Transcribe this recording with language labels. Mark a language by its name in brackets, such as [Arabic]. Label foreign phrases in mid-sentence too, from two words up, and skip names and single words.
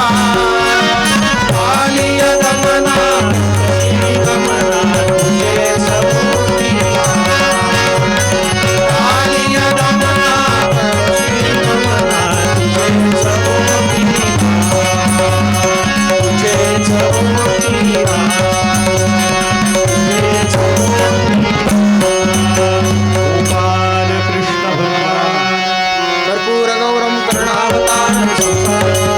[Marathi] कालिय गमना गमना तुझे सौखीना, कालिय गमना गमना तुझे सौखीना, तुझे सौखीना, तुझे सौखीना. [Sanskrit] गोपाल कृष्ण भगवान कर्पूर गौरम करुणावतारम संसार